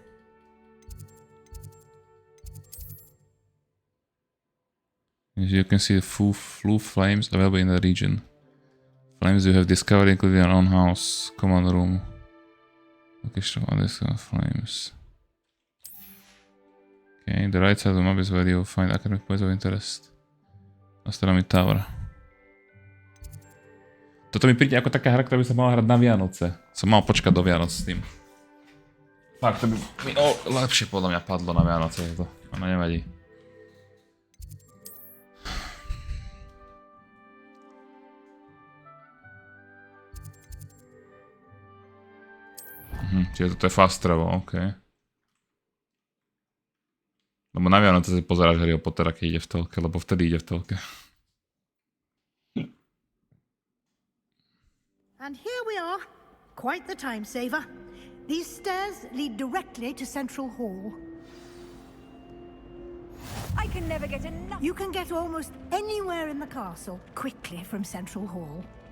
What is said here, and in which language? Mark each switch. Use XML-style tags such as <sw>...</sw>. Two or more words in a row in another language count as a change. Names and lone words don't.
<en>As you can see the flue flames available in the region. Flames you have discovered include your own house, command room. Location of this flames. Okay, the right side of the map is where you will find academic points of interest. Astronomy Tower.</en> <sk>Toto mi príde ako taká hra, ktorá by sa mala hrať na Vianoce. Som mal počkať do Vianoc s tým. Fakt, to by mi lepšie podľa mňa padlo na Vianoce. To ono nevadí. Čiže toto je</sk> <en>fast travel,</en> <sk>ok. Lebo na Vianoce si pozeráš Harryho Pottera, keď ide v telke, lebo vtedy ide v telke.</sk> <en>And here we are. Quite the time saver. These stairs lead directly to Central Hall. I can never get enough. You can get almost anywhere in the castle quickly from Central Hall.</en>